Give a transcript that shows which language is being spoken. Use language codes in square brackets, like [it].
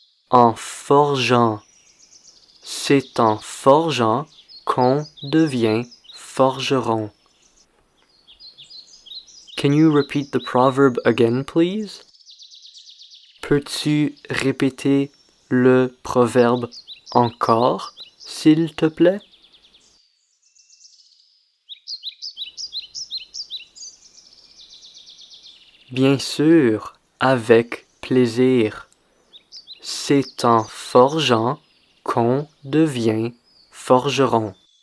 [fr] En forgeant. C'est en forgeant qu'on devient forgeron. [en] Can you repeat the proverb again, please? [fr] Peux-tu répéter le proverbe encore, s'il te plaît? Bien sûr, avec plaisir. C'est en forgeant qu'on devient forgeron.